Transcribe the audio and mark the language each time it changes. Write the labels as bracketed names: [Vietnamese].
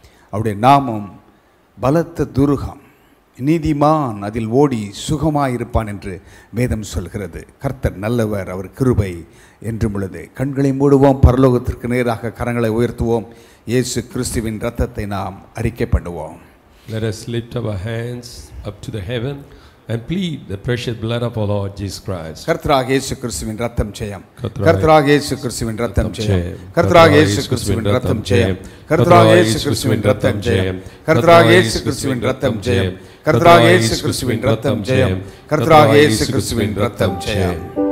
[Tamil] அவருடைய நாமம் பலத்த துருகம், நீதிமான் அதில் ஓடி சுகமாயிருப்பான் என்று வேதம் சொல்கிறது. கர்த்தர் நல்லவர், அவர் கிருபை என்றும் உள்ளது. கண்களை மூடுவோம், பரலோகத்திற்கு நேராக கரங்களை உயர்த்துவோம். இயேசு கிறிஸ்துவின் இரத்தத்தை நாம் அறிக்கை பண்ணுவோம். [English] Let us lift our hands up to the heaven and plead the precious blood of our Lord Jesus Christ. [Tamil] கர்த்தராகிய இயேசு கிறிஸ்துவின் இரத்தம் ஜெயம், கர்த்தராகிய இயேசு கிறிஸ்துவின் இரத்தம் ஜெயம், கர்த்தராகிய இயேசு கிறிஸ்துவின் இரத்தம் ஜெயம், கர்த்தராகிய இயேசு கிறிஸ்துவின் இரத்தம் ஜெயம், கர்த்தராகிய இயேசு கிறிஸ்துவின் இரத்தம் ஜெயம், கர்த்தராகிய இயேசு கிறிஸ்துவின் இரத்தம் ஜெயம், கர்த்தராகிய இயேசு கிறிஸ்துவின் இரத்தம் ஜெயம்.